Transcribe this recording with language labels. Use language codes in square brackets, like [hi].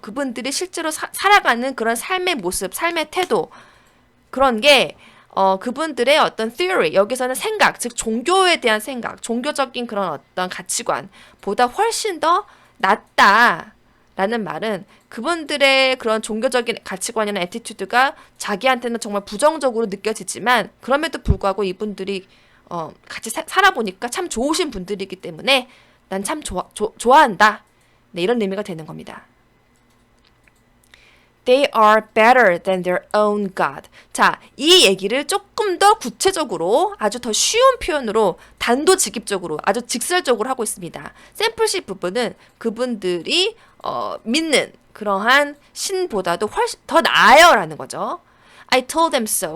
[ko] 그분들이 실제로 살아가는 그런 삶의 모습, 삶의 태도 그런 게 그분들의 어떤 theory, 여기서는 생각, 즉 종교에 대한 생각, 종교적인 그런 어떤 가치관보다 훨씬 더 낫다라는 말은 그분들의 그런 종교적인 가치관이나 애티튜드가 자기한테는 정말 부정적으로 느껴지지만 그럼에도 불구하고 이분들이 같이 살아보니까 참 좋으신 분들이기 때문에 난 참 좋아한다. 네, 이런 의미가 되는 겁니다. [en] They are better than their own God. [ko] 자, 이 얘기를 조금 더 구체적으로 아주 더 쉬운 표현으로 단도직입적으로 아주 직설적으로 하고 있습니다. 샘플식 부분은 그분들이 믿는 그러한 신보다도 훨씬 더 나아요 라는 거죠. [en] I told them so.